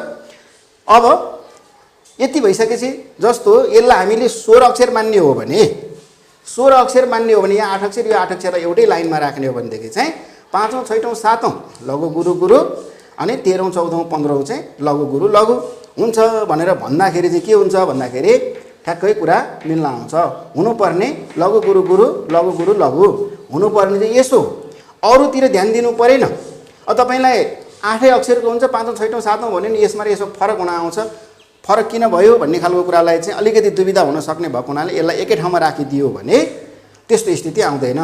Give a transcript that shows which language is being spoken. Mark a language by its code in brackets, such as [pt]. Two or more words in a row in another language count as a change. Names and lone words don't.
[ne] अब यति भइसकेपछि, जस्तो यसलाई हामीले 16 अक्षर मान्ने हो भने, 16 अक्षर मान्ने हो भने यहाँ 8 अक्षर, यो 8 अक्षरलाई एउटै लाइनमा राख्ने हो भनेदेखि चाहिँ 5औं, 6औं, 7औं लघु गुरु गुरु, अनि 13औं, 14औं, 15औं चाहिँ लघु गुरु लघु हुन्छ भनेर भन्दाखेरि चाहिँ के हुन्छ भन्दाखेरि ठ्याक्कै कुरा मिल्न आउँछ। हुनुपर्ने लघु गुरु गुरु लघु गुरु लघु हुनुपर्ने चाहिँ यसो, अरूतिर ध्यान दिनु परेन। अब तपाईँलाई 8 अक्षरको हुन्छ, 5औं, 6औं, 7औं भन्यो नि, यसमा यसो फरक हुन आउँछ। फरक किन भयो भन्ने खालको कुरालाई चाहिँ अलिकति दुविधा हुन सक्ने भएको हुनाले यसलाई एकै ठाउँमा राखिदियो भने त्यस्तो स्थिति आउँदैन।